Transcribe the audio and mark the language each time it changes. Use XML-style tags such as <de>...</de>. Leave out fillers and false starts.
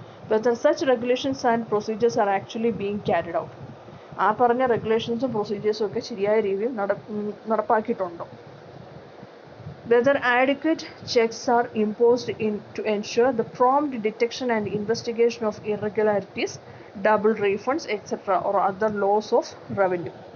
<en>whether such regulations and procedures are actually being carried out.</en> <ml>ആ പറഞ്ഞ റെഗുലേഷൻസും പ്രൊസീജിയേഴ്സും ഒക്കെ ശരിയായ രീതിയിൽ നടപ്പാക്കിയിട്ടുണ്ടോ.</ml> <en>whether adequate checks are imposed to ensure the prompt detection and investigation of irregularities, double refunds, etc. or other loss of revenue.</en>